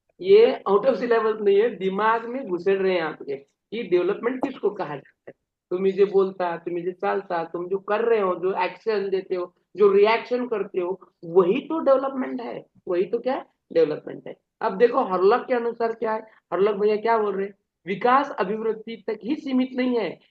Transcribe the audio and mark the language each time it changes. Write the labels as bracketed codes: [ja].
[hi] ये out of syllabus नहीं है, दिमाग में घुसेड़ रहे हैं आपके कि डेवलपमेंट किसको कहा जाता है. [mr] तुम्ही जे बोलता, तुम्ही जे चालता, [hi] तुम जो कर रहे हो, जो एक्शन देते हो, जो रिएक्शन करते हो, वही तो डेवलपमेंट है. वही तो क्या है? डेवलपमेंट है. अब देखो हरलॉक के अनुसार क्या है, हरलॉक भैया क्या बोल रहे हैं, विकास अभिवृद्धि तक ही सीमित नहीं है.